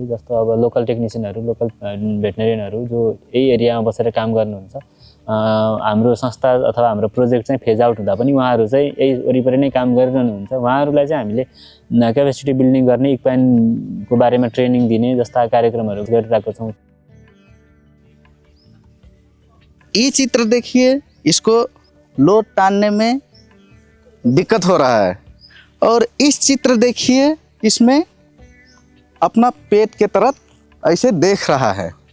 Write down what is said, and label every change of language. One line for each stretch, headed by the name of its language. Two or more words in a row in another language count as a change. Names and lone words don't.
Nepali: जस्तो अब लोकल टेक्निसियनहरू, लोकल भेटनेरियनहरू जो यही एरियामा बसेर काम गर्नुहुन्छ, हाम्रो संस्था अथवा हाम्रो प्रोजेक्ट चाहिँ
English: phase out
Nepali: हुँदा पनि उहाँहरू चाहिँ यही वरिपरि नै काम गरिरहनुहुन्छ। उहाँहरूलाई चाहिँ हामीले
English: capacity building
Nepali: गर्ने, इक्वाइनको बारेमा ट्रेनिङ दिने जस्ता कार्यक्रमहरू गरिरहेको छौँ।
Hindi: ये चित्र देखिए, इसको लोड टानने में दिक्कत हो रहा है और इस चित्र देखिए, इसमें अपना पेट के तरफ ऐसे देख रहा है।